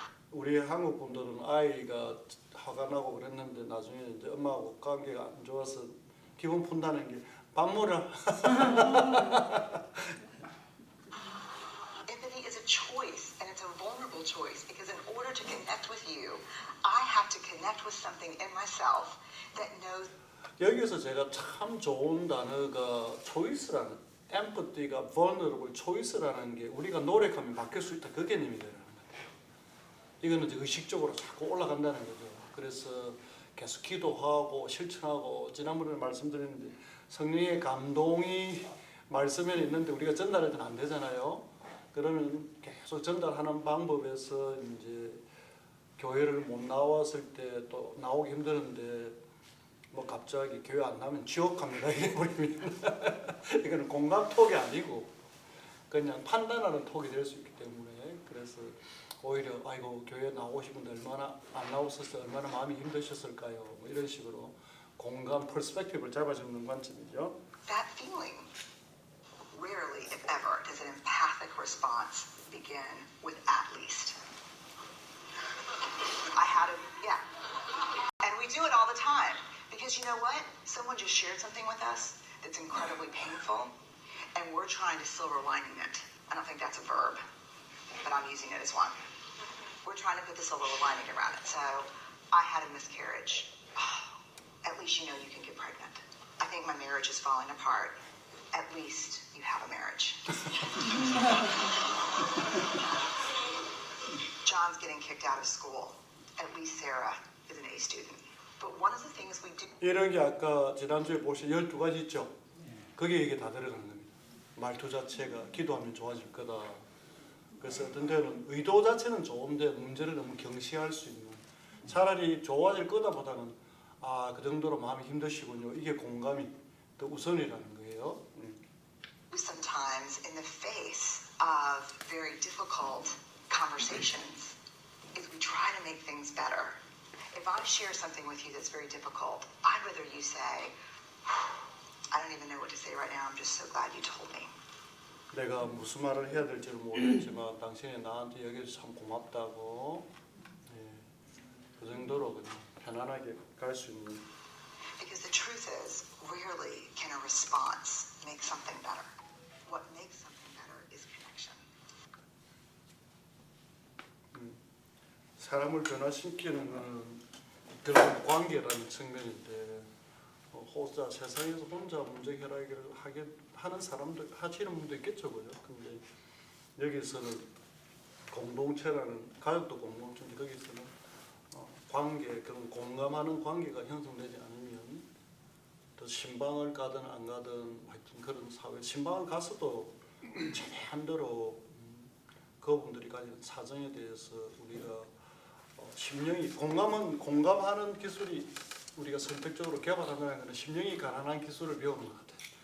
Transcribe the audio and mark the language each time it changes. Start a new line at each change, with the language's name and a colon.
Korean: 우리 한국 분들은 아이가 화가 나고 그랬는데 나중에 이제 엄마하고 관계가 안 좋아서 기분 푼다는 게 밥 먹으라.
English: Empathy is a choice, and it's a vulnerable choice because in order to connect with you, I have to connect with something in myself that knows.
Korean: 여기서 제가 참 좋은 단어가 choice라는 empathy가
English: vulnerable choice
Korean: 라는 게 우리가 노력하면 바뀔 수 있다 그 개념이 되는 거예요. 이거는 이제 의식적으로 자꾸 올라간다는 거죠. 그래서 계속 기도하고 실천하고 지난번에 말씀드렸는데 성령의 감동이 말씀에 있는데 우리가 전달해서는 안 되잖아요. 그러면 계속 전달하는 방법에서 이제 교회를 못 나왔을 때 또 나오기 힘드는데 뭐 갑자기 교회 안 나면 지옥 갑니다 이래버리면 이거는 공감톡이 아니고 그냥 판단하는 톡이 될 수 있기 때문에 그래서 오히려 아이고 교회 나오고 싶은데 얼마나 안 나오셨어요 얼마나 마음이 힘드셨을까요 뭐 이런 식으로 공감 퍼스펙티브를 잡아주는 관점이죠.
English: That feeling, rarely, if ever, does an empathic response begin with at least. Yeah. And we do it all the time. Because you know what? Someone just shared something with us that's incredibly painful, and we're trying to silver lining it. I don't think that's a verb, but I'm using it as one. We're trying to put the silver lining around it. So, I had a miscarriage. At least you know you can get pregnant. I think my marriage is falling apart. At least you have a marriage. John's getting kicked out of school. At least Sarah is an A student. But one of the things we do.
Korean: 이런 게 아까 지난주에 보신 12가지 있죠? 거기에 이게 다 들어가는 겁니다. 말투 자체가 기도하면 좋아질 거다. 그래서 어떤 데는 의도 자체는 좋은데 문제를 너무 경시할 수 있는 차라리 좋아질 거다 보다는 그 정도로 마음이 힘드시군요. 이게 공감이 더 우선이라는 거예요.
English: Sometimes in the face of very difficult conversations is we try to make things better. If I share something with you that's very difficult, I'd rather you say, I don't even know what to say right now. I'm just so glad you told me.
Korean: 내가 무슨 말을 해야 될지는 모르겠지만 당신이 나한테 여기서 참 고맙다고 그 정도로 그냥 편안하게 갈 수 있는.
English: Because the truth is, rarely can a response make something better. What makes something better is connection.
Korean: 사람을 변화시키는 거는 결국 관계라는 측면인데 혼자 세상에서 혼자 문제 해결을 하는 사람들 하시는 분도 있겠죠, 그죠? 근데 여기서는 공동체라는 가족도 공동체인데 거기서는 관계 그런 공감하는 관계가 형성되지 않으면 또 신방을 가든 안 가든 하여튼 그런 사회 신방을 가서도 최대한 대로 그분들이 가진 사정에 대해서 우리가 심령이 공감하는 기술이 우리가 선택적으로 개발한다는 것은 심령이 가난한 기술을 배우는 것 같아요.